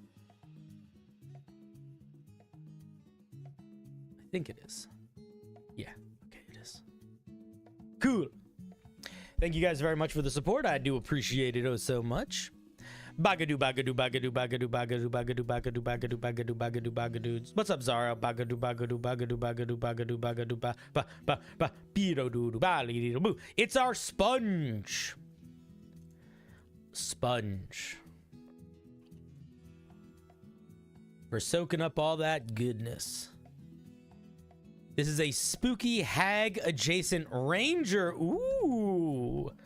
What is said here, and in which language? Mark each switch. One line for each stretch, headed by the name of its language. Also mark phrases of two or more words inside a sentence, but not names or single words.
English: I think it is. Yeah, okay, it is. Cool. Thank you guys very much for the support. I do appreciate it oh so much. Bagadu, bagadu, bagadu, bagadu, bagadu, bagadu, bagadu, bagadu, bagadu, bagadu, bagadu. What's up, Zara? Bagadu, bagadu, bagadu, bagadu, bagadu, bagadu, ba, ba, ba, ba, beedo, doo, ba, doo, boo. It's our sponge. Sponge. We're soaking up all that goodness. This is a spooky hag adjacent ranger. Ooh.